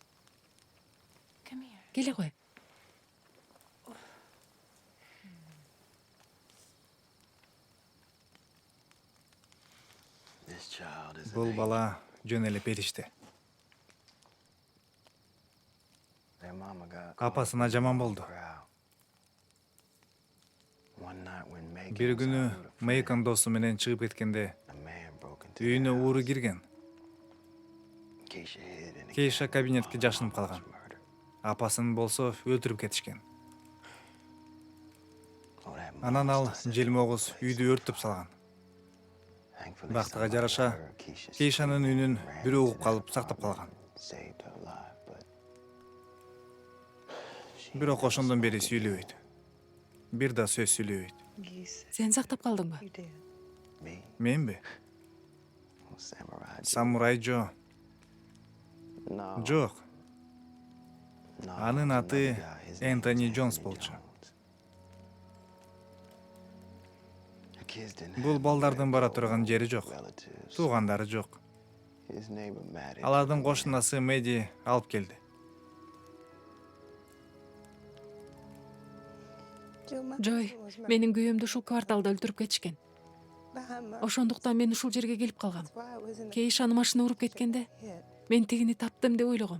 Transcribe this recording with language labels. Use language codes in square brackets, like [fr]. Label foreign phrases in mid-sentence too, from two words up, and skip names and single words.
[ky] Келе кой. [en] this child is [ky] Бул бала жөн эле периште. [en] Their mama got [ky] Апасына жаман болду. [en] crowd. One night when Megan [ky] Бир [en] was [ky] күнү [en] out with a friend, [ky] Мейкон досу менен чыгып кеткенде [en] a man broke into [ky] үйүнө [en] their [ky] ууру [en] house. [ky] кирген. [en] Keisha hid in the [ky] Кейша [en] cabin [ky] кабинетке [en] while [ky] жашынып [en] her mom was [ky] калган. [en] murdered. [ky] Апасын болсо өлтүрүп кетишкен. [en] Oh, that [ky] Анан ал [en] monster set [ky] желмогуз [en] the place [ky] үйдү [en] on [ky] өрттөп салган. [en] Thankfully, [ky] Бактыга [en] somebody [ky] жараша [en] heard Keisha's [ky] Кейшанын [en] scream [ky] үнүн [en] and ran [ky] бирөө [en] into [ky] угуп [en] that [ky] калып сактап [en] apartment [ky] калган. [en] and saved her life, but she [ky] Бирок [en] never [ky] ошондон бери [en] spoke again. [ky] сүйлөбөйт. Бир да сөз сүйлөбөйт. Сен сактап калдыңбы? [en] Me, [ky] Менби? [en] oh, Samurai Joe. [ky] Самурай Джо. [en] No, [ky] Жок. [en] no, [ky] Анын [en] it's [ky] аты [en] another guy. His name [ky] Энтони [en] was [ky] Джонс [en] Anthony [ky] болчу. [en] Jones. The kids didn't [ky] Бул [en] have [ky] балдардын [en] no [ky] бара турган жери жок. [en] relatives. [ky] Туугандары жок. [en] His neighbor Maddie took [ky] Алардын [en] him in. [ky] кошунасы Меди алып келди. Жой, менин күйөөмдү ушул кварталда өлтүрүп кетишкен. Ошондуктан мен ушул жерге келип калгам. Кейиш аны машина уруп кеткенде мен тигини таптым деп ойлогом.